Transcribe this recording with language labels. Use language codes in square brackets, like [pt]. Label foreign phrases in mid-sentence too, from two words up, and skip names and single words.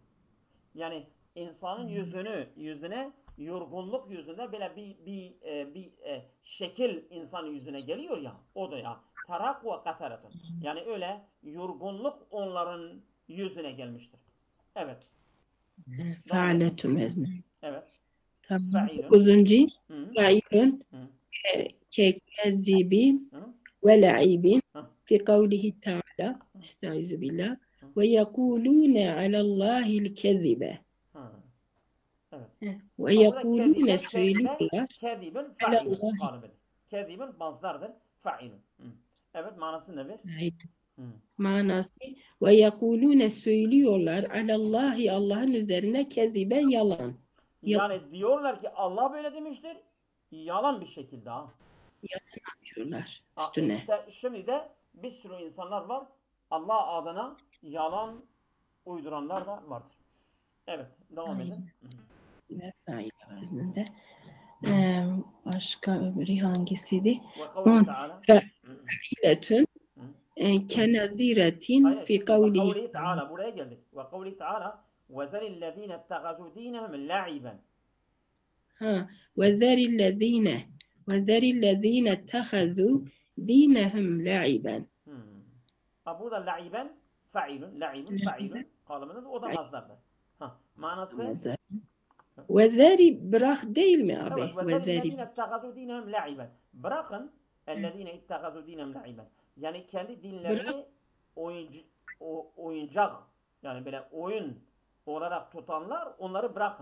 [tr] Yani insanın yüzüne yorgunluk yüzünde böyle bir şekil insanın yüzüne geliyor ya, o da ya [ar] ترهق وقترة. [tr] Yani öyle yorgunluk onların yüzüne gelmiştir. Evet. Devam edin. Fa'aletun vezne. Evet. Tamam. Fa'ilun. 9. Hı. Fa'ilun Hı. [ar] ككاذب [tr] Hı. [ar] ولعب [tr] Hı. [ar] في قوله تعالى استعيذ بالله ويقولون على الله الكذب [tr] Hı. Evet. Bak burada ويقولون söylüyorlar kezibin على fa'ilun الله kalıbıdır. Kezibin mazdardır. Fa'ilun. Hı. Evet, manasını da ver. Hı. manası ويقولون söylüyorlar [ar] على الله [tr] Allah'ın üzerine kezibe yalan. Yani diyorlar ki Allah böyle demiştir. Yalan bir şekilde ha. Yapıyorlar üstüne. İşte şimdi de bir sürü insanlar var. Allah adına yalan uyduranlar da vardır. Evet, devam edin. Ve fail vezninde. Başka öbürü hangisiydi? [ar] وقول تعالى. فاعلة كناظرة [tr] Hayır, fi şimdi ve kavlihi. [ar] قول تعالى [tr] buraya geldik. [ar] وقول تعالى وذر الذين اتخذوا دينهم لعبا. وذر الذين اتخذوا دينهم لعبا. [tr] Burada la'iben fa'ilun kalıbında da o da mazdardır. Manası Vezeri bırak değil mi abi? evet. Ve Vezeri. [ar] ذر الذين اتخذوا دينهم لعبا. [tr] Bırakın [ar] الذين اتخذوا دينهم لعبا. [tr] Yani kendi dinlerini oyuncak, yani böyle oyun olarak tutanlar, onları bırakın.